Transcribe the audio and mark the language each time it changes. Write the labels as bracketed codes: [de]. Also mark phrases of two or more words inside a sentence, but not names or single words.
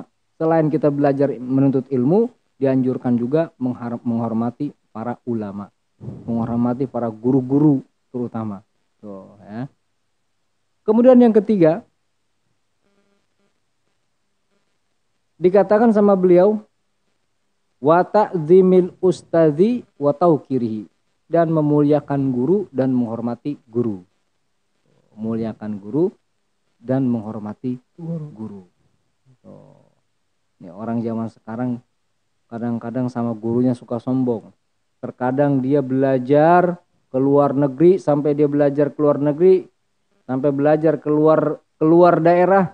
[id] Selain kita belajar menuntut ilmu, dianjurkan juga menghormati para ulama, menghormati para guru-guru terutama. Tuh, ya. Kemudian yang ketiga, dikatakan sama beliau, [ar] وتعظيم الأستاذ وتوقيره, [id] dan memuliakan guru dan menghormati guru. Memuliakan guru dan menghormati guru. Ini orang zaman sekarang kadang-kadang sama gurunya suka sombong. Terkadang dia belajar ke luar negeri, sampai dia belajar ke luar negeri, sampai belajar keluar daerah.